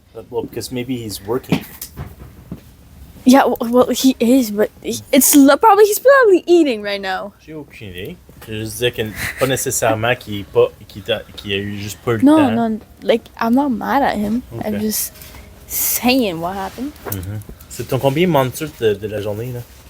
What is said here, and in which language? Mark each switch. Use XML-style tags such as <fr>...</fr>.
<en>Well, because maybe he's working. Yeah, well, he is, but he's probably eating right now.</en> <fr>J'ai aucune idée. Je veux juste dire que pas nécessairement qu'il a eu juste pas le</fr> <en>No,</en> <fr>temps.</fr> <en>no, like, I'm not mad at him. Okay. I'm just saying what happened. Mm-hmm.</en> <fr>C'est ton combien monture de la journée, là?</fr>